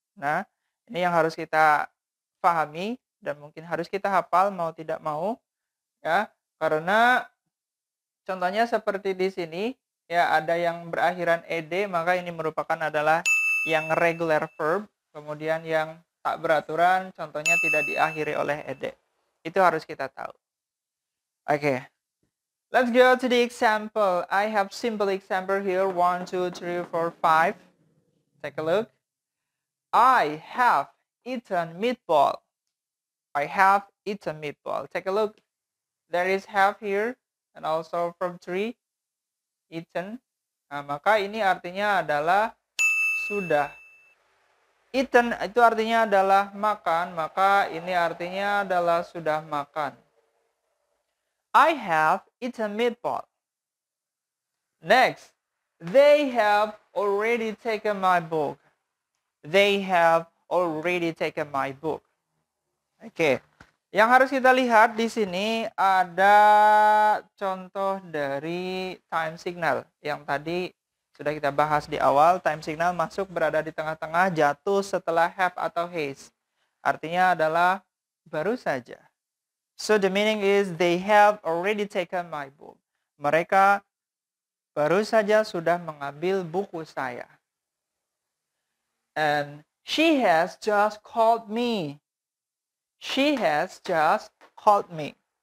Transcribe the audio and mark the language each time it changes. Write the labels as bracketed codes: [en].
[id] Nah, ini yang harus kita pahami dan mungkin harus kita hafal mau tidak mau, ya. Karena contohnya seperti di sini, ya, ada yang berakhiran ed, maka ini merupakan adalah yang regular verb. Kemudian yang tak beraturan, contohnya tidak diakhiri oleh ed. Itu harus kita tahu. Oke. [en] Let's go to the example. I have simple example here. 1, 2, 3, 4, 5. Take a look. I have eaten meatball. I have eaten meatball. Take a look. There is have here and also verb 3, eaten. [id] Nah, maka ini artinya adalah sudah. Eaten itu artinya adalah makan, maka ini artinya adalah sudah makan. [en] I have eaten meatball. Next, they have already taken my book. They have already taken my book. Oke. [id] Yang harus kita lihat di sini ada contoh dari time signal yang tadi sudah kita bahas di awal. Time signal masuk berada di tengah-tengah, jatuh setelah have atau has. Artinya adalah baru saja. [en] So the meaning is they have already taken my book. [id] Mereka baru saja sudah mengambil buku saya. [en] And she has just called me. She has just called me.